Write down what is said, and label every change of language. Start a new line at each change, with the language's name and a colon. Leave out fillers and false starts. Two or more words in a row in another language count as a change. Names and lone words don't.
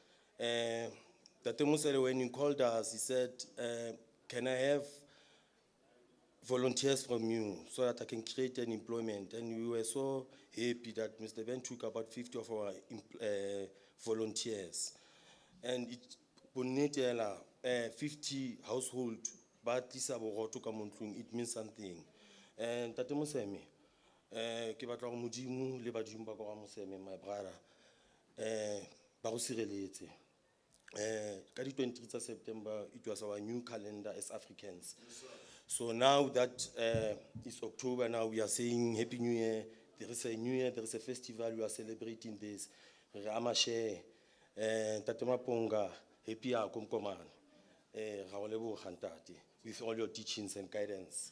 English: When he called us, he said, can I have volunteers from you so that I can create an employment? And we were so happy that Mr. Ben took about 50 of our volunteers. And it 50 households, but it means something.
Tswana: And Tate Museme, ke batla go modimo le badimo ba go Museme,
English: my brother,
Tswana: ba go sireletse. Ka di
English: 23 September, it was our new calendar as Africans. So now that it's October, now we are saying Happy New Year. There is a New Year, there is a festival, we are celebrating this. Ramashe, Tate Maponga, happy Akomkoman, Raolebo Khantate, with all your teachings and guidance.